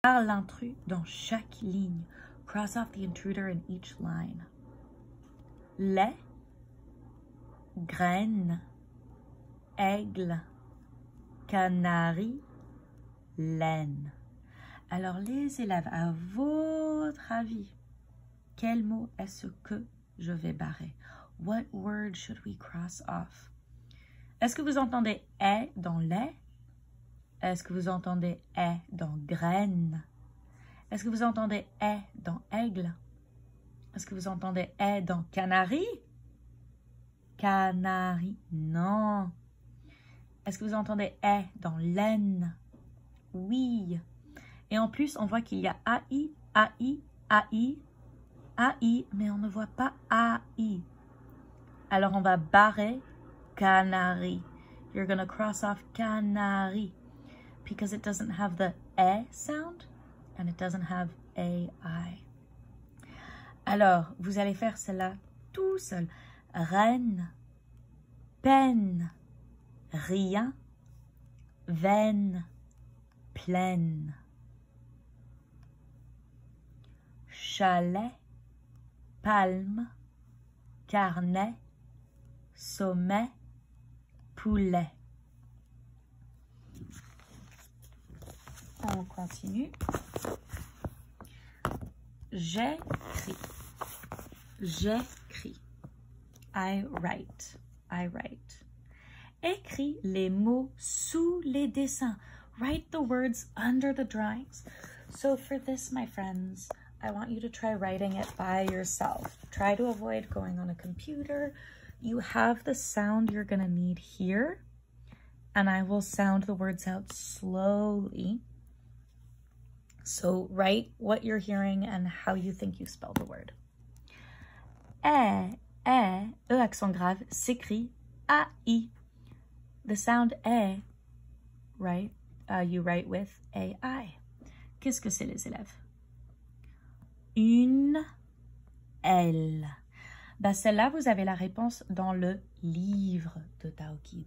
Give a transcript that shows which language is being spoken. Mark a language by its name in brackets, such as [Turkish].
[French] Par l'intrus dans chaque ligne. [English] Cross off the intruder in each line. [French] Lait, graine, aigle, canari, laine. Alors les élèves, à votre avis, quel mot est-ce que je vais barrer? [English] What word should we cross off? [French] Est-ce que vous entendez « est » dans « lait » Est-ce que vous entendez « est » dans « graine » Est-ce que vous entendez « est » dans « aigle » Est-ce que vous entendez « est » dans « canari » Canari, non. Est-ce que vous entendez « est » dans « laine » Oui. Et en plus, on voit qu'il y a AI, AI, AI, AI, mais on ne voit pas AI. Alors, on va barrer canari. [English] You're going to cross off canari because it doesn't have the E sound and it doesn't have AI. [French] Alors, vous allez faire cela tout seul. Reine, peine, rien, veine, pleine. Chalet, palme, carnet, sommet, poulet. On continue. J'écris. J'écris. [English] I write. I write. [French] Écris les mots sous les dessins. [English] Write the words under the drawings. So for this, my friends, I want you to try writing it by yourself. Try to avoid going on a computer. You have the sound you're going to need here, and I will sound the words out slowly. So write what you're hearing and how you think you spell the word. [French] E accent grave, s'écrit AI. [English] The sound E, right, you write with AI. [French] Qu'est-ce que c'est les élèves? Une L. Ben, celle-là, vous avez la réponse dans le livre de Taoki.